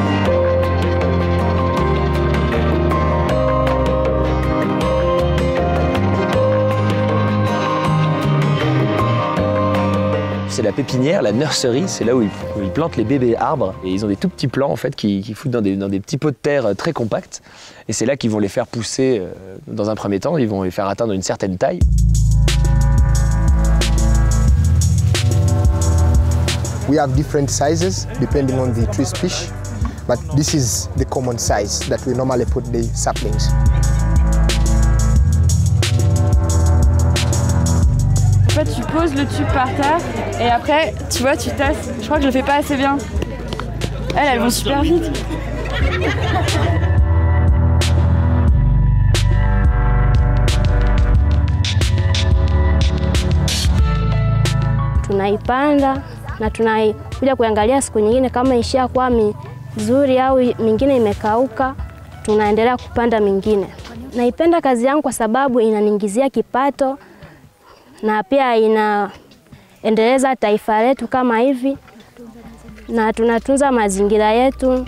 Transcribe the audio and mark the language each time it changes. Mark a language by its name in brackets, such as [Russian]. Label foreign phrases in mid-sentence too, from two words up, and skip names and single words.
[French] C'est la pépinière, la nurserie, c'est là où ils plantent les bébés arbres. Et ils ont des tout petits plants en fait qui foutent dans des petits pots de terre très compacts. Et c'est là qu'ils vont les faire pousser dans un premier temps, ils vont les faire atteindre une certaine taille. [English] We have different sizes depending on the tree species, but this is the common size that we normally put the saplings. [French] En fait, tu poses le tube par terre et après, tu vois, tu tasses. Je crois que je le fais pas assez bien. Elles vont super vite. [Swahili] Tunaipanda na tunakuja kuangalia siku nyingine kama ishakuwa mizuri au mingine imekauka, tunaendelea kupanda mingine. Naipenda kazi yangu kwa sababu inaniingizia kipato na pia inaendeleza taifa letu kama hivi na tunatunza mazingira yetu.